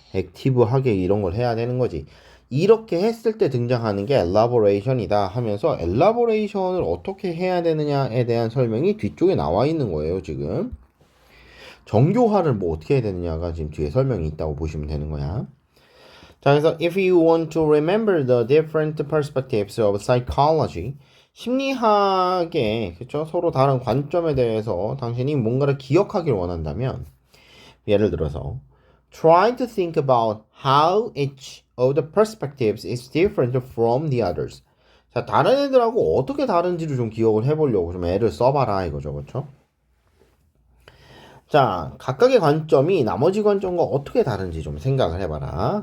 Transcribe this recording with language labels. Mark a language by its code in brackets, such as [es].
[ko] 액티브하게 이런 걸 해야 되는 거지. 이렇게 했을 때 등장하는 게 elaboration이다 하면서 elaboration을 어떻게 해야 되느냐에 대한 설명이 뒤쪽에 나와 있는 거예요, 지금. 정교화를 뭐 어떻게 해야 되느냐가 지금 뒤에 설명이 있다고 보시면 되는 거야. 자, 그래서 [en] if you want to remember the different perspectives of psychology, [ko] 심리학의 그쵸? 서로 다른 관점에 대해서 당신이 뭔가를 기억하길 원한다면 예를 들어서 [en] try to think about how each of the perspectives is different from the others. [ko] 자, 다른 애들하고 어떻게 다른지를 좀 기억을 해보려고 좀 애를 써봐라 이거죠, 그렇죠? 자, 각각의 관점이 나머지 관점과 어떻게 다른지 좀 생각을 해봐라.